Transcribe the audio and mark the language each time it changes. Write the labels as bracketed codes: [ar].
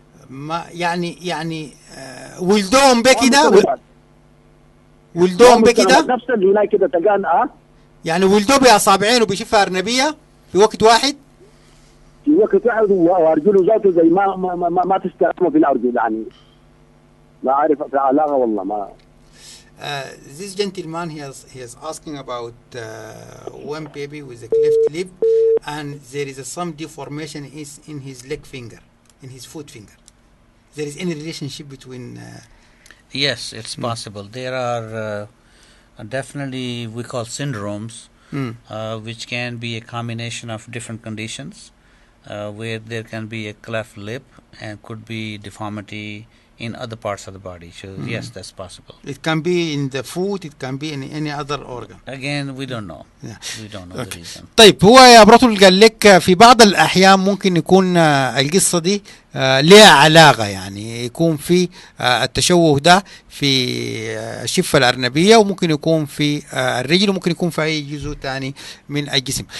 [ar] ما يعني ولدوهم بكده، ولدوهم بكده نفس اللي هناك كده تلقى يعني ولدوه باصابعين وبشفه ارنبيه في وقت واحد. في وقت واحد، وارجله ذاته زي ما تستقيم في الارجل، يعني ما عارف في علاقه والله ما. [en] This gentleman he is asking about one baby with a cleft lip and there is some deformation in his leg finger, in his foot finger. There is any relationship between Yes, it's possible. There are definitely we call syndromes, which can be a combination of different conditions, where there can be a cleft lip and could be deformity in other parts of the body. So yes, that's possible. It can be in the foot, it can be in any other organ. Again, we don't know. We don't know the reason. [ar] طيب هو يا برطل قال لك في بعض الأحيان ممكن يكون القصة دي لها علاقة، يعني يكون في التشوه ده في الشفة الأرنبية، وممكن يكون في الرجل، وممكن يكون في أي جزء تاني من الجسم.